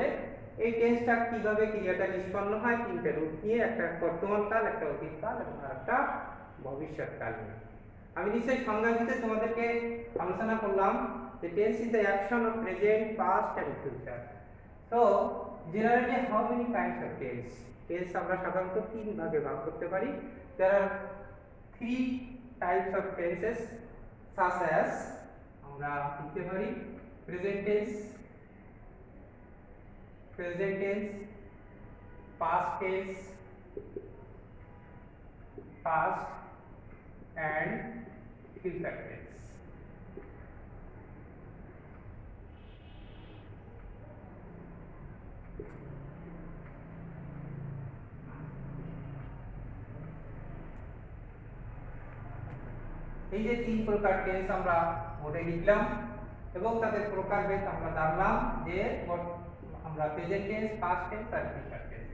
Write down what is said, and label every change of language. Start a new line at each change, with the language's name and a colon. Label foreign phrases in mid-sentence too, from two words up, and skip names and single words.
Bangla: এই টেন্সটা কিভাবে ক্রিয়াটা নিষ্পন্ন হয়, তিনটে রূপ নিয়ে, একটা বর্তমান কাল, একটা অতীতকাল এবং আরেকটা ভবিষ্যৎকাল নিয়ে। আমি নিশ্চয়ই সংজ্ঞা দিতে তোমাদেরকে আলোচনা করলাম যে
English: tense is the action of present, past and future. So generally how many kinds of tense?
Bangla: টেন্স আমরা সাধারণত তিন ভাগে ভাগ করতে পারি।
English: There are 3 types of tenses such as
Bangla: আমরা লিখতে পারি
English: present tense, present tense, past tense, past and future tense.
Bangla: এই যে তিন প্রকার টেন্স আমরা বোর্ডে লিখলাম এবং তাদের প্রকারভেদ আমরা জানলাম যে আমরা
English: present tense, past tense
Bangla: আর
English: future tense.